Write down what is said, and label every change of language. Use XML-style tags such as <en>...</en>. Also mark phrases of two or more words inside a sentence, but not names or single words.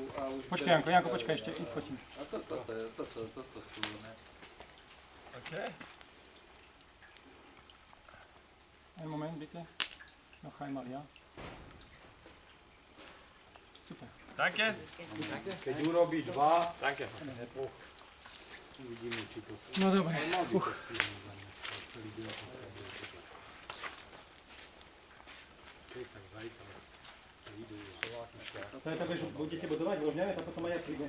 <sk>Počkaj, Janko, počkaj ešte, fotím. A toto sú, ne? OK.</sk> <de>Ein Moment, bitte. Noch einmal, ja. Super. Danke.</de> <sk>Keď urobí dva,</sk> <de>Danke.</de> <sk>uvidíme, či to No dobre. tak zajtra prídu Slováky. To je také, že budete bodovať, vložňame, a potom aj ja prídem.</sk>